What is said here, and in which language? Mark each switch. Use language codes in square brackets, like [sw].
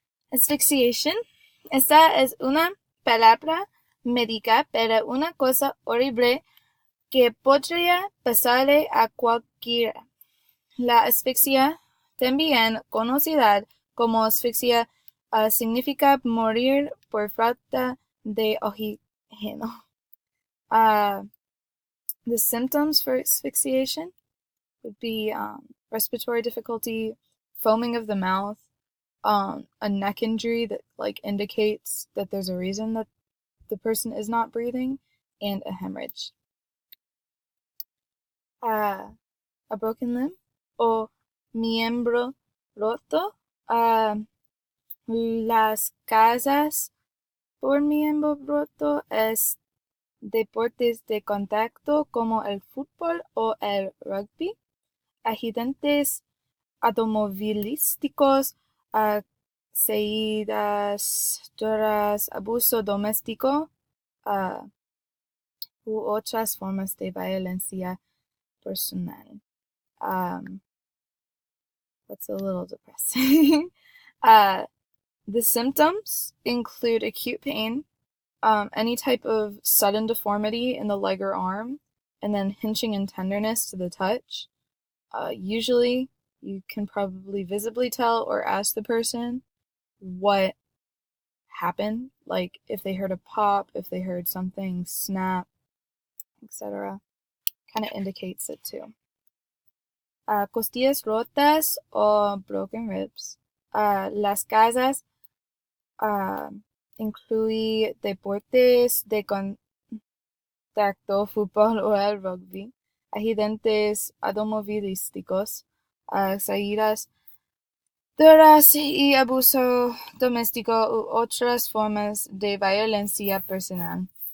[es] Asphyxiation. Esta es una palabra médica, pero una cosa horrible que podría pasarle a cualquiera. La asfixia, también conocida como asfixia, significa morir por falta de oxígeno. [en] Uh, the symptoms for asphyxiation would be respiratory difficulty, foaming of the mouth, a neck injury that indicates that there's a reason that the person is not breathing, and a hemorrhage. A broken limb [es] o miembro roto. Las causas por miembro roto es deportes de contacto como el fútbol o el rugby, accidentes automovilísticos, caídas, drogas, abuso doméstico u otras formas de violencia personal. [en] That's a little depressing. The symptoms include acute pain, any type of sudden deformity in the leg or arm, and then hinching and tenderness to the touch. Usually, you can probably visibly tell or ask the person what happened, like if they heard a pop, if they heard something snap, etc. Kind of indicates it too. [es] Costillas rotas o [en] broken ribs. [es] Las causas incluye deportes de contacto, fútbol o el rugby, accidentes automovilísticos, caídas, drogas y abuso doméstico u otras formas de violencia personal.